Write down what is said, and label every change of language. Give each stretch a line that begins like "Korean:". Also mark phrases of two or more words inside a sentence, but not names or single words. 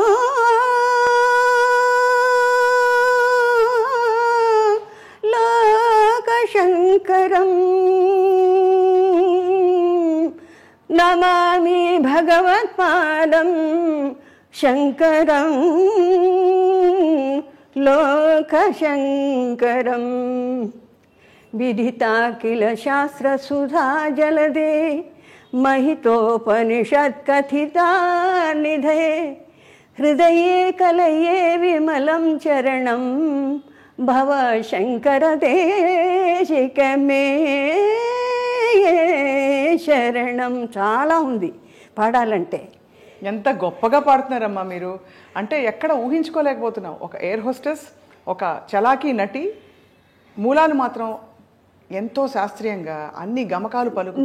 Sanskrit: లోకశంకరం, నమామి భగవత్పాదం శంకరం లోకశంకరం. విదితాఖిల శాస్త్రసుధా జలదే, महितोपनिषत्कथिता निधये, हृदये कलये विमलं चरणं भव शंकर देशिक मे శరణం.
Telugu: చాలా ఉంది. పాడాలంటే. ఎంత గొప్పగా పాడుతున్నారమ్మా మీరు. అంటే ఎక్కడ ఊహించుకోలేకపోతున్నాం. ఒక
English: air hostess,
Telugu: ఒక చలాకీ నటి, మూలాలు మాత్రం ఎంతో శాస్త్రీయంగా అన్ని గమకాలు పలుకు.